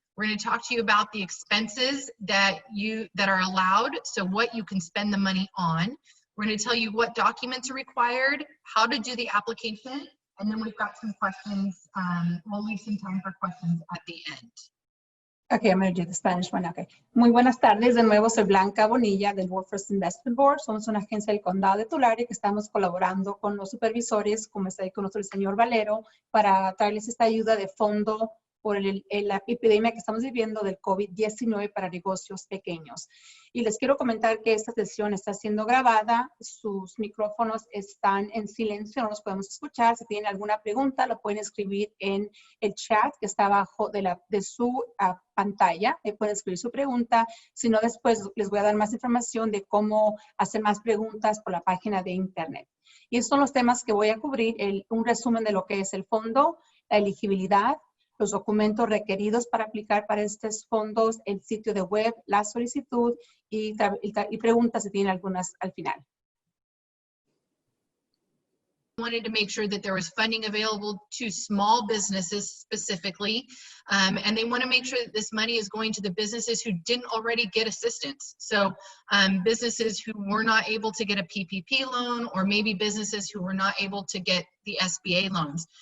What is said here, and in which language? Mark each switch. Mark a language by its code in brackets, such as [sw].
[en] We're going to talk to you about the expenses that are allowed, so what you can spend the money on. We're going to tell you what documents are required, how to do the application, and then we've got some questions. We'll leave some time for questions at the end. Okay, I'm going to do the Spanish one. [es] Okay. Muy buenas tardes. De nuevo, soy Blanca Bonilla del Workforce Investment Board. Somos una agencia del Condado de Tulare que estamos colaborando con los supervisores, como está ahí con nosotros el señor Valero, para traerles esta ayuda de fondo por la epidemia que estamos viviendo del COVID-19 para negocios pequeños. Y les quiero comentar que esta sesión está siendo grabada, sus micrófonos están en silencio, no los podemos escuchar. Si tienen alguna pregunta, lo pueden escribir en el chat que está abajo de su pantalla. Pueden escribir su pregunta. Si no, después les voy a dar más información de cómo hacer más preguntas por la página de internet. Y estos son los temas que voy a cubrir, un resumen de lo que es el fondo, la elegibilidad, los documentos requeridos para aplicar para estos fondos, el sitio de web, la solicitud y preguntas si tienen algunas al final. [en] Wanted to make sure that there was funding available to small businesses specifically, and they want to make sure that this money is going to the businesses who didn't already get assistance. So businesses who were not able to get a PPP loan, or maybe businesses who were not able to get the SBA loans.